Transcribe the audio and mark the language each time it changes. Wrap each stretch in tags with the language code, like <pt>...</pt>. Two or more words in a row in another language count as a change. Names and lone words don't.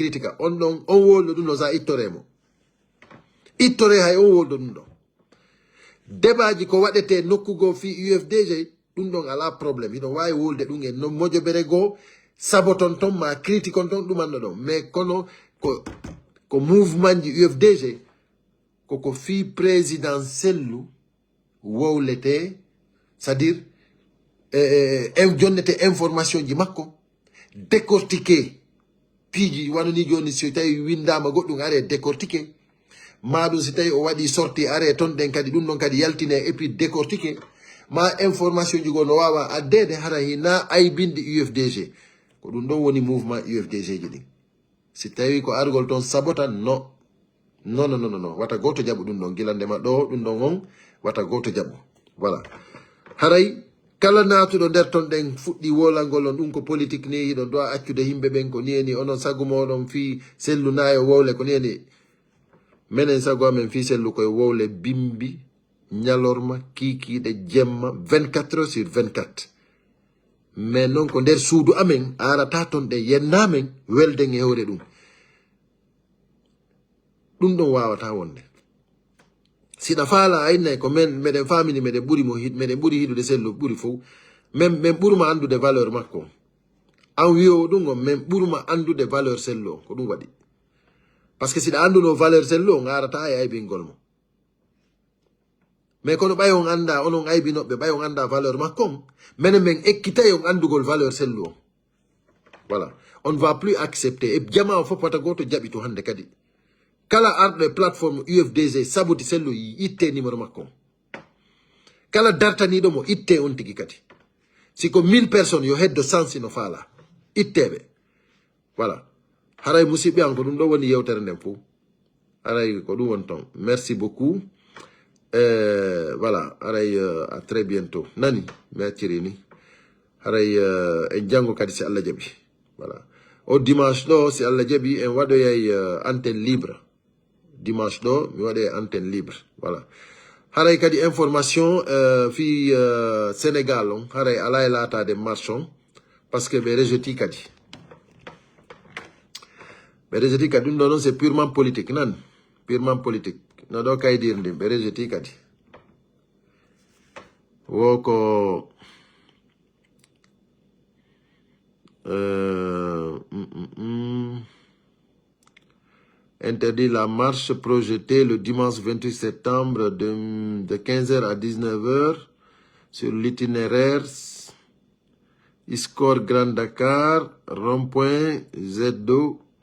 <ff>critique on ɗon on wolɗo ɗum ɗo sa ittoremo ittore hay on wolɗo ɗum ɗo débat ko waɗete nokkugo fi UFDG ɗum ɗon ala probléme hiɗon wawi wolde ɗum en no mojobere goo saboton ton ma critique on ton ɗumanno ɗon mais kono ko mouvement ji UFDG koko fi présidentiel wowlete</ff> <fr>c'est à dire</fr> <ff>jonnete information ji makko décortiqué piiji wanoni joni so tawi windama goɗɗum are décortiqué maɗum si tawi o waɗi sorti are ton ɗen kadi ɗum ɗon kadi yaltine</ff> <fr>et puis</fr> <ff>décortiqué ma information ji go no wawa addede hara hina aybinde UFDG ko ɗum ɗon woni mouvement UFDG ji ɗin si tawi ko argol ton sabotan non wata goto jaɓu ɗum ɗon gilandema ɗo ɗum ɗon on wata goto jaɓu voilà haray kala natuɗo nder ton ɗen fuɗɗi wolangol on ɗum ko politique ni hiɗon dowa accude himɓe ɓen ko niyeni onon sagu moɗon fi sellu nayo wowle ko niyeni menen sagu amen fi sellu koye wowle bimbi ñalorma kikiɗe jemma</ff> <fr>24 heures sur 24</fr> <ff>mais noon ko nder suudu amen arata ton ɗe yennamen welden e hewre ɗum ɗum ɗon wawata wonde siɗa faala aynay ko men meɗen famini meɗen ɓuri hiɗude sellu ɓuri fof men ɓurma andude valeur makko an wiyowo ɗum on men ɓurma andude valeur sellu on ko ɗum waɗi</ff> <fr>par ce que</fr> <ff>siɗa anduno valeur sellu on arata e aybingol mo mais kono ɓay on anda onon aybinoɓe ɓay on anda valeur makko on menen men ekkitay on andugol valeur sellu on voilà</ff> <fr>on ne va plus accepter</fr> <ff>e jama o fof wata goto jaɓi to hande kadi kala arɗo e plateforme UFDG sabuti sellu itte numéro makko kala dartaniɗo mo itte on tigi kadi siko 1000 personnes yo heddo sansi no faala itteɓe voilà haray musidɓe an ko ɗum ɗo woni yewtere nden fo haray ko ɗum won ton</ff> <fr>merci beaucoup</fr> <ff>voilà haray</ff> <fr>à très bientôt</fr> <ff>nani mi acciri ni haray en janggo kadi si Allah jaɓi voilà o dimanche ɗo si Allah jaɓi en waɗoyay</ff> <fr>antenne libre</fr> <ff>dimanche ɗo mi waɗe</ff> <fr>antenne libre</fr> <ff>voilà haray kadi information fi Sénégal on haray ala e latade marche on parce que ɓe rejeti kadi ɗum ɗo noon</ff> <fr>c'est purement politique</fr> <ff>nan</ff> <fr>purement politique</fr> <ff>no ɗo kaydirndi ɓe rejeti kadi</ff> <fr>woko interdit la marche projetée le dimanche 28 septembre de 15h à 19h sur l'itinéraire Iscor Grand Dakar, rond-point Z2.</fr>